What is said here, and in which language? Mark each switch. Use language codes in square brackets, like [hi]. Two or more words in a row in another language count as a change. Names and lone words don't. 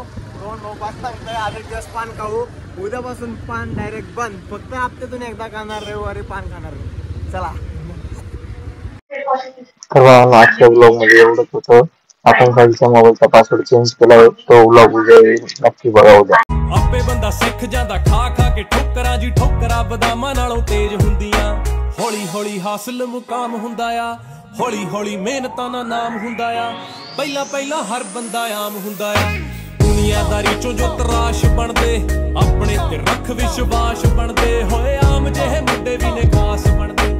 [mr] रोहन भाऊ पाच सांगतोय आज एक दिवस पान खाऊ. उद्यापासून पान डायरेक्ट बंद. फक्त हप्त्यातून एकदा खाणार, रविवारी पान खाणार. चला. तर आजच्या ब्लॉग मध्ये एवढंच होतं. आपण खालच्या मोबाईलचा [en] password change [mr] केलाय, तो ब्लॉग उद्या नक्की बघा उद्या. [pa] ਆਪੇ ਬੰਦਾ ਸਿੱਖ ਜਾਂਦਾ ਖਾ ਖਾ ਕੇ ਠੋਕਰਾਂ ਜੀ, ਠੋਕਰਾਂ ਬਦਾਮਾਂ ਨਾਲੋਂ ਤੇਜ਼ ਹੁੰਦੀਆਂ। ਹੌਲੀ ਹੌਲੀ ਹਾਸਲ ਮੁਕਾਮ ਹੁੰਦਾ ਆ, ਹੌਲੀ ਹੌਲੀ ਮਿਹਨਤਾਂ ਦਾ ਨਾਮ ਹੁੰਦਾ ਆ। ਪਹਿਲਾਂ ਪਹਿਲਾਂ ਹਰ ਬੰਦਾ ਆਮ ਹੁੰਦਾ ਆ, ਦੁਨੀਆਦਾਰੀ ਚੋਂ ਜੋ ਤਰਾਸ਼ ਬਣਦੇ, ਆਪਣੇ ਤੇ ਰੱਖ ਵਿਸ਼ਵਾਸ ਬਣਦੇ ਹੋਏ, ਆਮ ਜਿਹੇ ਮੁੰਡੇ ਵੀ ਨੇ ਖਾਸ ਬਣਦੇ।